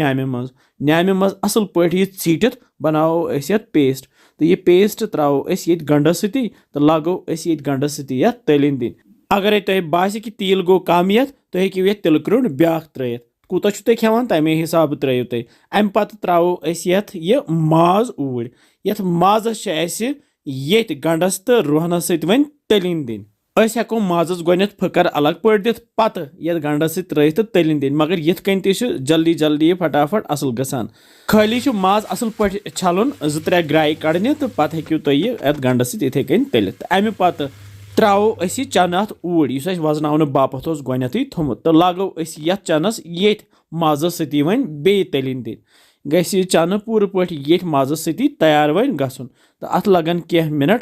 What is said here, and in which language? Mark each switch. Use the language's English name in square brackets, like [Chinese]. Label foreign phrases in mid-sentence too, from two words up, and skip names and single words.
[Kashmiri] न्यामे मज असल पे यह चीटित बनाओ ये पेस्ट तो यह पेस्ट त्रो ये गंडस सती तो लागो ये गंडस सती ये तलिन दिन अगर तुह बास कि तील गो कम ये तुह हेकू ये तिल क्रोड ब्या त्रित कूत तुम खेवान तमे हिसाब त्रो तुम अम पत त्रो यह माज ऊर ये माजस ये गंडस तो रुहनस सत वन तलिन दिन हेको माजस गोत फकर अलग पे दिथ पत ये गंडस त्रित तो तलिन दिन मगर यिथ कन जल्दी जल्दी फटाफट असल गसान खाली माज असल पे छलन 2-3 ग्राय कड़ने तो पत हेकू तुम ये गंडस इथे कन तलित अमे पत त्रो यह चन अत ऊर इस वजन बापत गोत थोमुत तो लागो ये चनस ये माजस सती वन बे तलिन दिन गि चन पूर पे ये माजस सती तैयार वन गसन तो अत लगन कह मिनट